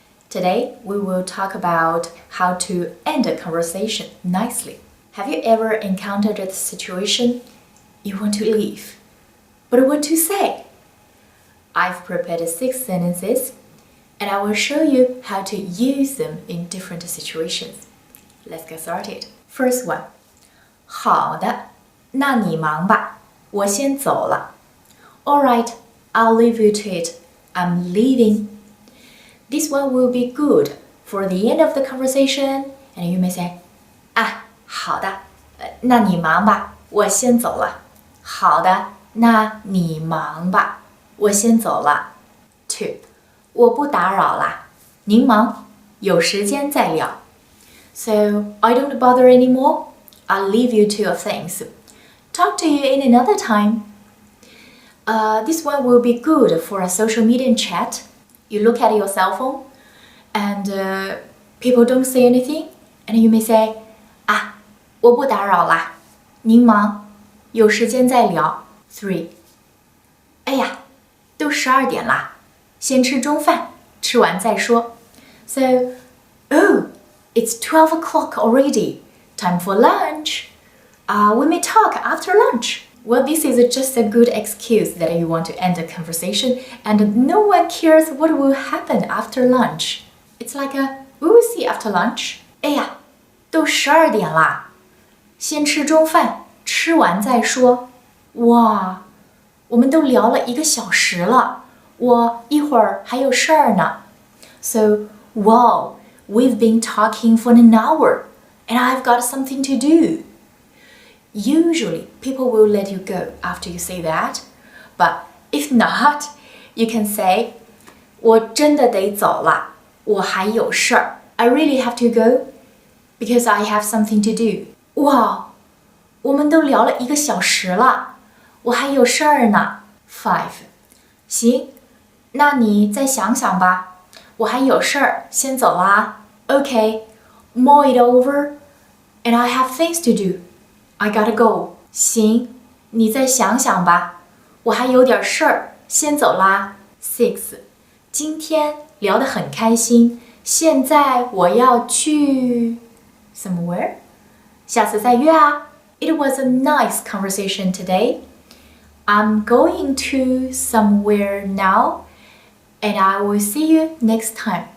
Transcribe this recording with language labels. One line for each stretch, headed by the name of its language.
English: Today we will talk about how to end a conversation nicely. Have you ever encountered a situation you want to leave, but what to say? I've prepared 6 sentences, and I will show you how to use them in different situations. Let's get started. First one.
Chinese: 好的，那你忙吧，我先走了。
English: All right, I'll leave you to it. I'm leaving. This one will be good for the end of the conversation, and you may say,
Chinese: 啊，好的，那你忙吧，我先走了。好的，那你忙吧，我先走了。 Two, 我不打扰啦，您忙，有时间再聊。
English: So, I don't bother anymore. I'll leave you to your things. Talk to you in another time. This one will be good for a social media chat. You look at your cell phone and people don't say anything, and you may say,
Chinese: 啊，我不打扰啦，您忙，有时间再聊。
English: Three.
Chinese: 哎呀，都12点啦，先吃中饭，吃完再说。
English: So, oh, it's 12 o'clock already. Time for lunch. We may talk after lunch. Well, this is just a good excuse that you want to end a conversation and no one cares what will happen after lunch. It's like we will see after lunch.
Chinese: 哎呀，都12点啦，先吃中饭，吃完再说。哇，我们都聊了1个小时了，我一会儿还有事儿呢。
English: So, wow, we've been talking for an hour. And I've got something to do. Usually, people will let you go after you say that. But if not, you can say,
Chinese: 我真的得走了，我还有事儿。
English: I really have to go because I have something to do.
Chinese: 哇，我们都聊了1个小时了，我还有事儿呢。 Five. 行，那你再想想吧，我还有事儿，先走啦。Okay.
English: Mull it over, and I have things to do. I gotta go.
Chinese: 行，你再想想吧，我还有点事儿，先走啦。Six. 今天聊得很开心，现在我要去 somewhere. 下次再约啊。
English: It was a nice conversation today. I'm going to somewhere now, and I will see you next time.